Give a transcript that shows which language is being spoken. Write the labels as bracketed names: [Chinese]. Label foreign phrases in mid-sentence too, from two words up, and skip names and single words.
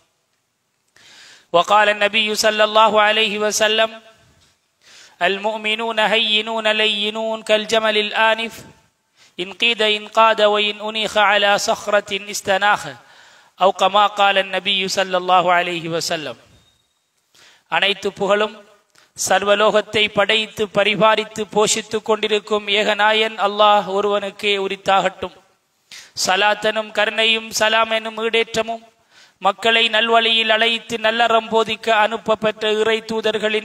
[Arabic] وقال النبي صلى الله عليه وسلم المؤمنون هينون لينون كالجمل الآنف إن قيد إنقاد وإن أنيخ على صخرة استناخ أو كما قال النبي صلى الله عليه وسلم [Tamil] அனைத்து புகழும் சர்வலோகத்தை படைத்து பரிபாலித்து போஷித்துக் கொண்டிருக்கும் ஏகநாயன் அல்லாஹ் ஒருவனுக்கே உரித்தாகட்டும். சலாத்தனும் கருணையும் சலாம் எனும் ஈடேற்றமும் மக்களை நல்வழியில் அழைத்து நல்லறம் போதிக்க அனுப்பப்பட்ட இறை தூதர்களின்